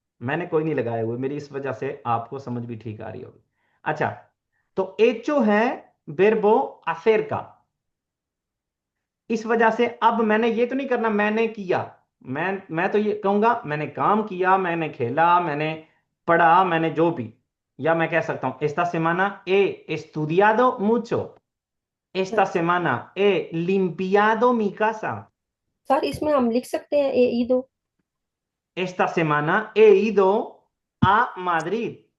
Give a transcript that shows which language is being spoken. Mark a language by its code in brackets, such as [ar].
[hi] मैंने कोई नहीं लगाए हुए, मेरी इस वजह से आपको समझ भी ठीक आ रही होगी। अच्छा, तो एचओ है बेरबो आसेर का, इस वजह से अब मैंने ये तो नहीं करना मैंने किया, मैं तो ये कहूंगा मैंने काम किया, मैंने खेला, मैंने पढ़ा, मैंने जो भी। या मैं कह सकता हूं [es] esta semana he estudiado mucho, esta semana he limpiado mi casa, [hi] sir इसमें हम लिख सकते हैं ए ई दो। [es] esta semana he ido a Madrid।